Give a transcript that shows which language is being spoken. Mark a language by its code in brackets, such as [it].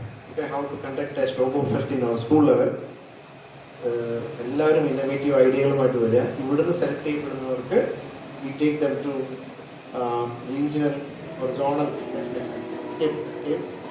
[en] Okay, how to conduct a Strobo Fest in our school level. [ml] എല്ലാവരും innovative ഐഡിയകളുമായിട്ട് വരിക. ഇവിടുന്ന് select ചെയ്യപ്പെടുന്നവർക്ക് [en] we take them to regional or zonal escape.